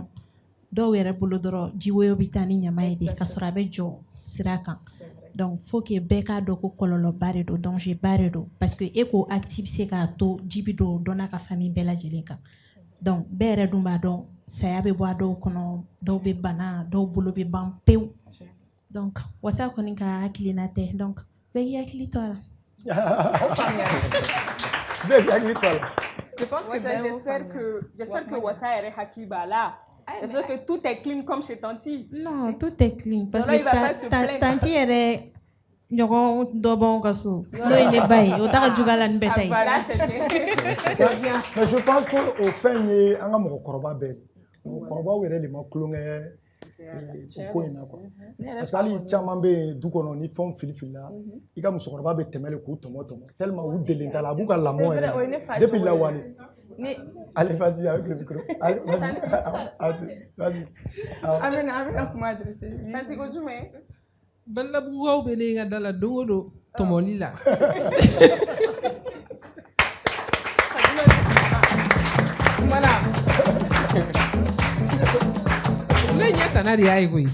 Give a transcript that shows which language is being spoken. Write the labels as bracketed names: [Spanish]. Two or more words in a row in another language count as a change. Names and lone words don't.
[Bambara] dɔw yɛrɛ bolo dɔrɔn jiwoyo bɛ taa ni ɲama ye de k'a sɔrɔ a bɛ jɔ sira kan donc [French] faut que [Bambara] bɛɛ k'a dɔn ko kɔlɔlɔba de don danger ba de don [French] parce que [Bambara] e ko acte bɛ se k'a to ji bɛ don dɔ n'a ka famille bɛɛ lajɛlen kan donc bɛɛ yɛrɛ dun b'a dɔn saya bɛ bɔ a dɔw kɔnɔ dɔw bɛ bana dɔw bolo bɛ ban pewu donc wasa kɔni ka hakilina tɛ donc bɛɛ k'i hakili to a la. bɛɛ k'i hakili to a la. [French] je pense que j'espère que [Bambara] wasa yɛrɛ hakili b'a la. [French] C'est-à-dire que tout est clean comme chez Tanti. Non, tout est clean. Parce que [Bambara] Tanti est ɲɔgɔn dɔ b'anw ka so n'o ye ne ba ye o t'a ka juguya la ni bɛɛ ta ye. [French] mais je pense que [Bambara] o fɛn ye an ka mɔgɔkɔrɔba bɛɛ de mɔgɔkɔrɔbaw yɛrɛ de ma tulonkɛ o ko in na [French] quoi parce que [Bambara] hali caman bɛ yen du kɔnɔ ni fɛnw filifilila i ka musokɔrɔba bɛ tɛmɛ de k'u tɔmɔ tellement u delen t'a la a b'u ka lamɔ yɛrɛ depuis lawale. [French] Allez, vas-y avec le micro. Allez, vas-y. [Bambara] Amina kuma adressé. Tanti ko jumɛn? Balabugukaw bɛ ne ka da la don o don tɔmɔli la. Ne ɲɛ tana de y'a ye koyi.